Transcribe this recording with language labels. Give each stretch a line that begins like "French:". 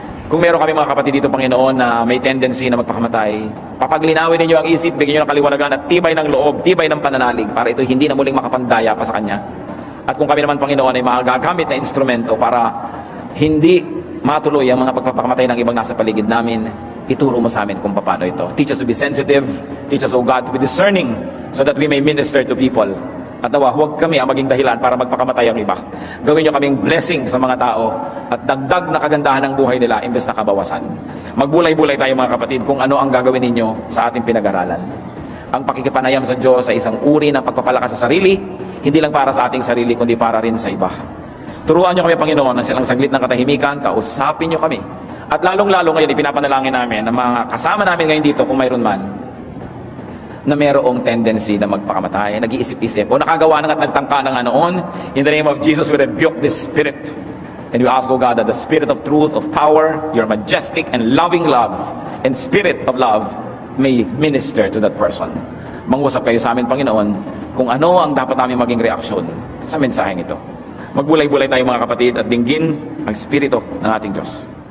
Filipino: Kung meron kami mga kapatid dito, Panginoon, na may tendency na magpakamatay, papaglinawin ninyo ang isip, bigyan nyo ng kaliwanagan at tibay ng loob, tibay ng pananalig para ito hindi na muling makapandaya pa sa Kanya. At kung kami naman, Panginoon, ay magagamit na instrumento para hindi matuloy ang mga pagpapakamatay ng ibang nasa paligid namin, ituro mo sa amin kung paano ito.
English: Teach us to be sensitive, teach us, O God, to be discerning so that we may minister to people.
Filipino: At nawa, huwag kami ang maging dahilan para magpakamatay ang iba. Gawin nyo kaming blessing sa mga tao at dagdag na kagandahan ng buhay nila imbes na kabawasan. Magbulay-bulay tayo mga kapatid kung ano ang gagawin ninyo sa ating pinag-aralan. Ang pakikipanayam sa Diyos ay isang uri ng pagpapalakas sa sarili, hindi lang para sa ating sarili, kundi para rin sa iba. Turuan nyo kami, Panginoon, na silang saglit ng katahimikan, kausapin nyo kami. At lalong-lalo ngayon, ipinapanalangin namin ng mga kasama namin ngayon dito, kung mayroon man, na mayroong tendency na magpakamatay, nag-iisip-isip, o nakagawa na at nagtangka na nga noon.
English: In the name of Jesus, we rebuke this spirit. And we ask, O God, that the spirit of truth, of power, your majestic and loving love, and spirit of love, may minister to that person.
Filipino: Mangusap kayo sa amin, Panginoon, kung ano ang dapat namin maging reaksyon sa mensaheng ito. Magbulay-bulay tayo mga kapatid at dinggin ang Espiritu ng ating Diyos.